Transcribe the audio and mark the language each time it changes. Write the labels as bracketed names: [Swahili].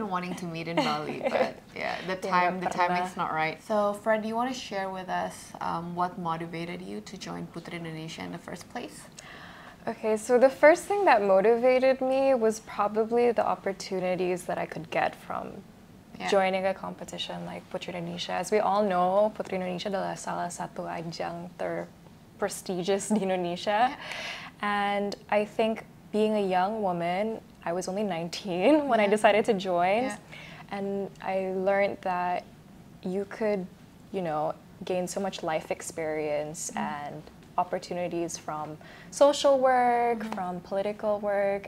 [English] been wanting to meet in Bali, but yeah, the timing's not right. So Fred, do you want to share with us what motivated you to join Putri Indonesia in the first place? Okay, so the first thing that motivated me was probably the opportunities that I could get from joining a competition like Putri Indonesia. As we all know, [Indonesian] Putri Indonesia adalah salah satu ajang prestigious di Indonesia. [English] And I think being a young woman, I was only 19 when I decided to join. And I learned that you could, you know, gain so much life experience and opportunities from social work, from political work.